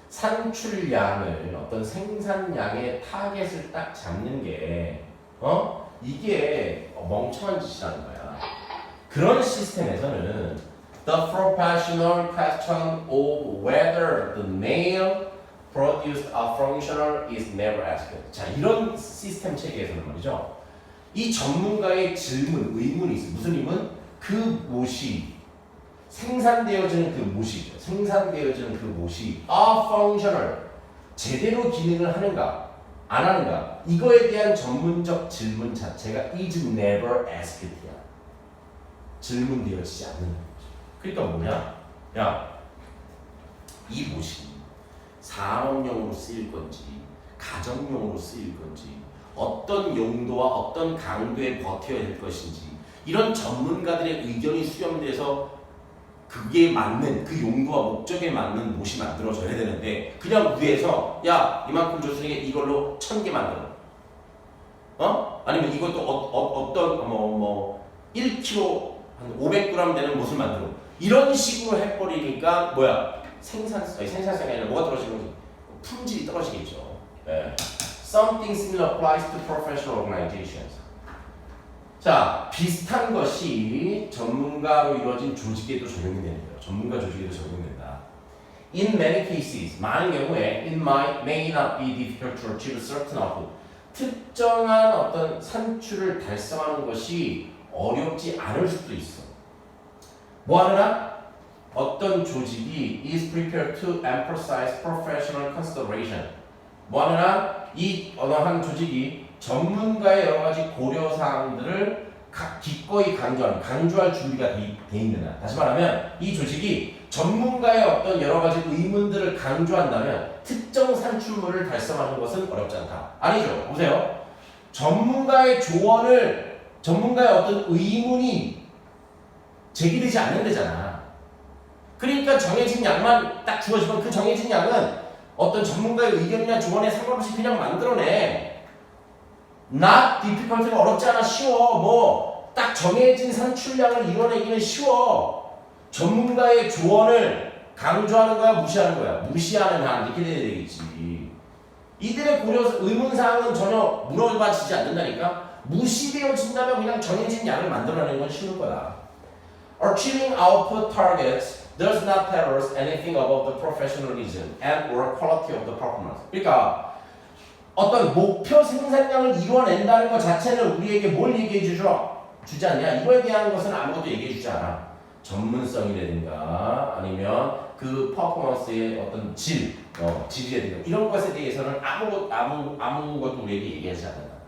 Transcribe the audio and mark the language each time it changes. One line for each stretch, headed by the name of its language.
Korean: 산출량을 어떤 생산량의 타겟을 딱 잡는 게 이게 멍청한 짓이라는 거야. 그런 시스템에서는
English: the professional question of whether the nail produced a functional is never asked.
Korean: 자, 이런 시스템 체계에서는 말이죠. 이 전문가의 질문, 의문이 있어요. 무슨 의문? 그 못이 생산되어지는 그 못이
English: a functional
Korean: 제대로 기능을 하는가 안 하는가 이거에 대한 전문적 질문 자체가
English: is never asked
Korean: 야. 질문되어지지 않는 거죠. 그러니까 뭐냐? 야, 이 못이 산업용으로 쓰일 건지 가정용으로 쓰일 건지 어떤 용도와 어떤 강도에 버텨야 될 것인지 이런 전문가들의 의견이 수렴돼서 그게 맞는 그 용도와 목적에 맞는 못이 만들어져야 되는데 그냥 위에서 야 이만큼 줬으니 이걸로 1000개 만들어. 아니면 이것도 어떤 1kg 한 500g 되는 못을 만들어. 이런 식으로 해버리니까 뭐야? 생산성이 아니라 뭐가 떨어지는 거지? 품질이 떨어지겠죠. 네.
English: Something similar applies to professional organizations.
Korean: 자, 비슷한 것이 전문가로 이루어진 조직에도 적용이 되는 거예요. 전문가 조직에도 적용된다.
English: In many cases,
Korean: 많은 경우에
English: it may not be difficult to achieve certain output.
Korean: 특정한 어떤 산출을 달성하는 것이 어렵지 않을 수도 있어. 뭐 하느라? 어떤 조직이
English: is prepared to emphasize professional consideration.
Korean: 뭐 하느라? 이 어느 한 조직이 전문가의 여러 가지 고려사항들을 기꺼이 강조할 준비가 돼 있는 한. 다시 말하면 이 조직이 전문가의 어떤 여러 가지 의문들을 강조한다면 특정 산출물을 달성하는 것은 어렵지 않다. 아니죠. 보세요. 전문가의 조언을, 전문가의 어떤 의문이 제기되지 않는 데잖아. 그러니까 정해진 양만 딱 주어지면 그 정해진 양은 어떤 전문가의 의견이나 조언에 상관없이 그냥 만들어내.
English: not difficult
Korean: 가 어렵지 않아. 쉬워. 뭐 딱 정해진 산출량을 이뤄내기는 쉬워. 전문가의 조언을 강조하는 거야, 무시하는 거야? 무시하는 한 이렇게 돼야 되겠지. 이들의 고려 의문사항은 전혀 물어봐지지 않는다니까. 무시되어진다면 그냥 정해진 양을 만들어내는 건 쉬운 거야.
English: Achieving output targets does not tell us anything about the professionalism and or quality of the performance.
Korean: 그러니까 어떤 목표 생산량을 이뤄낸다는 것 자체는 우리에게 뭘 얘기해 주지 않냐? 이거에 대한 것은 아무것도 얘기해 주지 않아. 전문성이라든가 아니면 그 퍼포먼스의 어떤 질이라든가 이런 것에 대해서는 아무것도 우리에게 얘기하지 않는다.